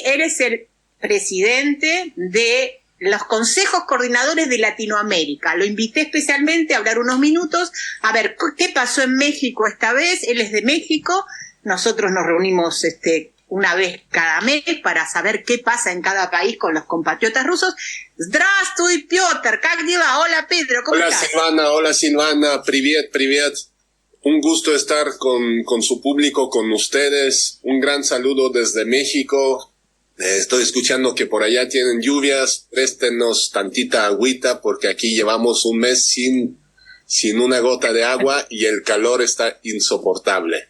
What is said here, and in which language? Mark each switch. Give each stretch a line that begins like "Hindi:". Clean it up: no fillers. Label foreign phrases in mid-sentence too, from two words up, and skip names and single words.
Spanish: Él es el presidente de los consejos coordinadores de Latinoamérica. Lo invité especialmente a hablar unos minutos, a ver qué pasó en México esta vez. Él es de México. Nosotros nos reunimos una vez cada mes para saber qué pasa en cada país con los compatriotas rusos.
Russian: Здравствуй, Piotr, как дела?
Spanish: Hola, Pedro, ¿cómo estás? Hola Silvana, привет. Un gusto estar con su público, con ustedes. Un gran saludo desde México. Estoy escuchando que por allá tienen lluvias. Préstenos tantita agüita porque aquí llevamos un mes sin una gota de agua y el calor está insoportable.